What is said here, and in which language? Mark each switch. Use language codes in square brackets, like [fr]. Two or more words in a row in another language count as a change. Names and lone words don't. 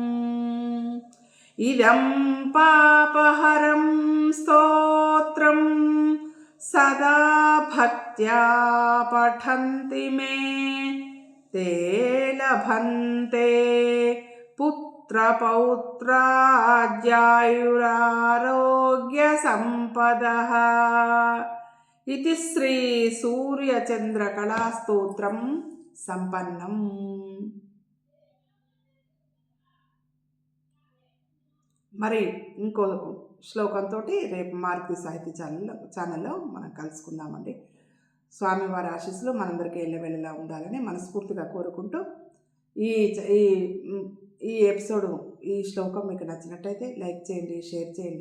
[sa] इदं पापहरं स्तोत्रं सदा भक्त्या पठन्ति मे ते लभन्ते पुत्रपौत्राद्यायुरारोग्यसम्पदः इति श्री सूर्यचंद्र कళాస్తోత్రం సంపన్నం. [te] మరి ఇంకో శ్లోకంతో రేపు మారుతి సాహితీ ఛానల్లో మనం కలుసుకుందామండి. స్వామివారి ఆశీస్సులు మనందరికీ ఎల్లవెల్లలా ఉండాలని మనస్ఫూర్తిగా కోరుకుంటూ ఈ ఈ ఎపిసోడ్ ఈ శ్లోకం మీకు నచ్చినట్టయితే లైక్ చేయండి, షేర్ చేయండి.